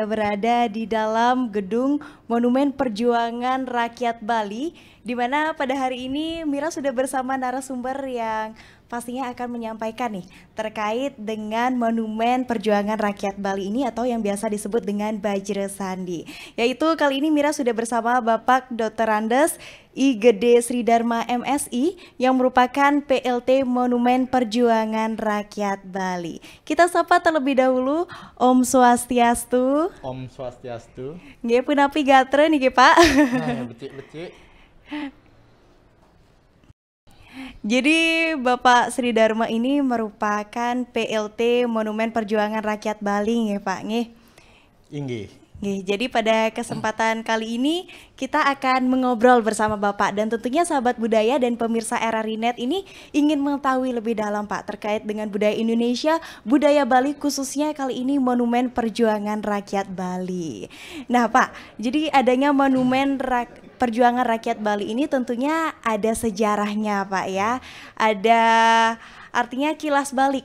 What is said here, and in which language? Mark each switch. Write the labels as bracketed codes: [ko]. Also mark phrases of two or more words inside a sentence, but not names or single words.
[id] berada di dalam gedung Monumen Perjuangan Rakyat Bali, di mana pada hari ini Mirah sudah bersama narasumber yang pastinya akan menyampaikan nih terkait dengan Monumen Perjuangan Rakyat Bali ini atau yang biasa disebut dengan Bajra Sandi. Yaitu kali ini Mirah sudah bersama Bapak Dr. Andes I Gede Sri Dharma MSI yang merupakan PLT Monumen Perjuangan Rakyat Bali. Kita sapa terlebih dahulu [ban] Om Swastiastu. Om Swastiastu. Nggih punapi gatre nih Pak. Nah, becik-becik. [id] Jadi Bapak Sri Dharma ini merupakan PLT Monumen Perjuangan Rakyat Bali nggih Pak nggih. [ban] Inggih. Nggih, [id] jadi pada kesempatan kali ini kita akan mengobrol bersama Bapak dan tentunya sahabat budaya dan pemirsa RRI Net ini ingin mengetahui lebih dalam Pak terkait dengan budaya Indonesia, budaya Bali khususnya kali ini Monumen Perjuangan Rakyat Bali. Nah Pak, jadi adanya Monumen Perjuangan Rakyat Bali ini tentunya ada sejarahnya Pak ya, ada artinya kilas balik.